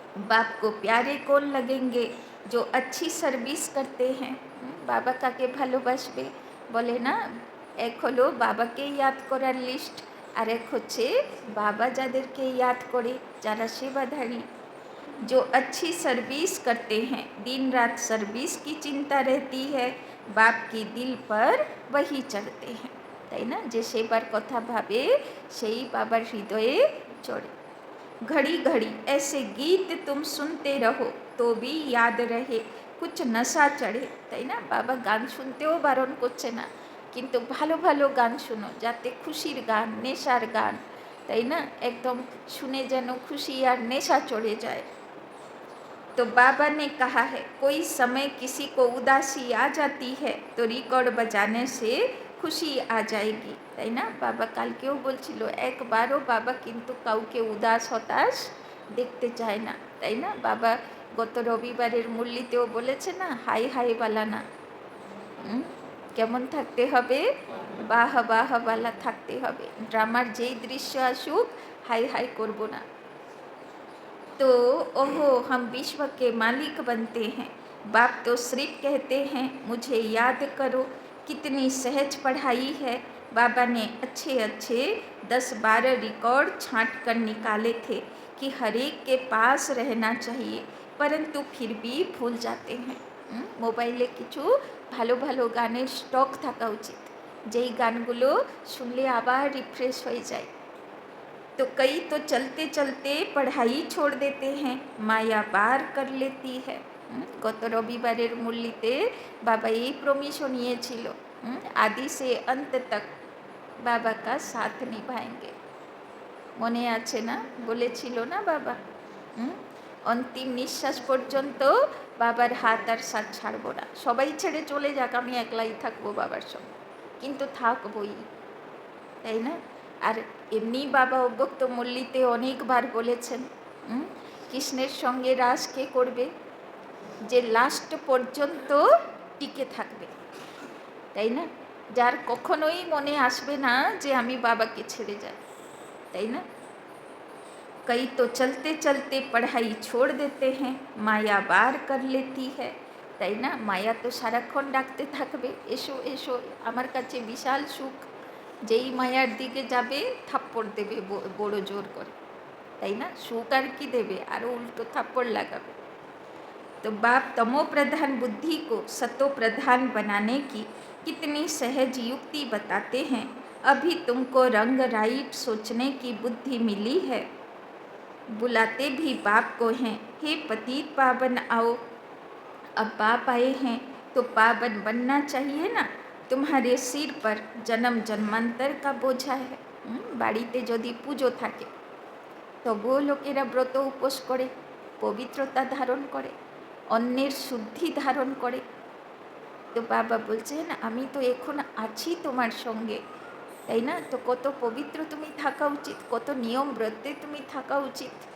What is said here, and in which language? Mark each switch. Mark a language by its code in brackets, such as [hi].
[hi] बाप को प्यारे कौन लगेंगे जो अच्छी सर्विस करते हैं। [bn] বাবা কাকে ভালোবাসবে বলে না, এক হলো বাবাকে ইয়াদ করার লিস্ট, আর এক হচ্ছে বাবা যাদেরকে ইয়াদ করে যারা সেবাধারী। [hi] जो अच्छी सर्विस करते हैं दिन रात सर्विस की चिंता रहती है, बाप की दिल पर वही चढ़ते हैं, [bn] তাই না? যে সেবার কথা ভাবে সেই বাবার হৃদয়ে চড়ে। [hi] घड़ी घड़ी ऐसे गीत तुम सुनते रहो तो भी याद रहे, कुछ नशा चढ़े, [bn] তাই না? বাবা গান শুনতেও বারণ করছে না, কিন্তু ভালো ভালো গান শুনো যাতে খুশির গান, নেশার গান, তাই না? একদম শুনে যেন খুশি আর নেশা চড়ে যায়। [hi] तो बाबा ने कहा है कोई समय किसी को उदासी आ जाती है तो रिकॉर्ड बजाने से খুশি आ जाएगी, [bn] তাই না? বাবা কালকেও বলছিল একবারও বাবা কিন্তু কাউকে উদাস হতাশ দেখতে চায় না, তাই না? বাবা গত রবিবারের মুরলিতেও বলেছে না হাই হাই বালা না, কেমন থাকতে হবে, বাহ বাহ বালা থাকতে হবে। ড্রামার যেই দৃশ্য আসুক হাই হাই করব না। [hi] तो ओहो हम विश्व के मालिक बनते हैं। बाप तो सिर्फ कहते हैं मुझे याद करो। कितनी सहज पढ़ाई है। बाबा ने अच्छे अच्छे 10-12 रिकॉर्ड छांट कर निकाले थे कि हर एक के पास रहना चाहिए, परंतु फिर भी भूल जाते हैं। [bn] মোবাইলে কিছু ভালো ভালো গানের স্টক থাকা উচিত, যেই গানগুলো শুনলে আবার রিফ্রেশ হয়ে যায়। [hi] तो कई तो चलते चलते पढ़ाई छोड़ देते हैं, माया पार कर लेती है। [bn] গত রবিবারের মুরলিতে বাবা এই প্রমিশন নিয়েছিল, [hi] आदि से अंत तक बाबा का साथ निभाएंगे। [bn] মনে আছে না, বলেছিল না বাবা, অন্তিম নিঃশ্বাস পর্যন্ত বাবার হাত আর সাথ ছাড়বো না। সবাই ছেড়ে চলে যাক, আমি একলাই থাকবো বাবার সঙ্গে, কিন্তু থাকবই, তাই না? আর এমনি বাবা অব্যক্ত মুরলিতে অনেকবার বলেছেন কৃষ্ণের সঙ্গে রাস কে করবে? যে লাস্ট পর্যন্ত টিকে থাকবে, তাই না? যার কখনোই মনে আসবে না যে আমি বাবাকে ছেড়ে যাই, তাই না? [hi] कई तो चलते चलते पढ़ाई छोड़ देते हैं, माया बार कर लेती है, [bn] তাই না? মায়া তো সারাক্ষণ ডাকতে থাকবে, এসো এসো আমার কাছে বিশাল সুখ। যেই মায়ার দিকে যাবে থাপ্পড় দেবে বড় জোর করে, তাই না? সুখ আর কি দেবে, আরও উল্টো থাপ্পড় লাগাবে। [hi] तो बाप तमो प्रधान बुद्धि को सतो प्रधान बनाने की कितनी सहज युक्ति बताते हैं। अभी तुमको रंग राइट सोचने की बुद्धि मिली है, बुलाते भी बाप को हैं, हे पतित पावन आओ। अब बाप आए हैं तो पावन बनना चाहिए ना। तुम्हारे सिर पर जन्म जन्मांतर का बोझा है। [bn] বাড়িতে যদি পুজো থাকে তবুও লোকেরা ব্রত উপোস করে, পবিত্রতা ধারণ করে, অন্যের শুদ্ধি ধারণ করে। তো বাবা বলছেন আমি তো এখন আছি তোমার সঙ্গে, তাই না? তো কত পবিত্র তুমি থাকা উচিত, কত নিয়ম ব্রতে তুমি থাকা উচিত।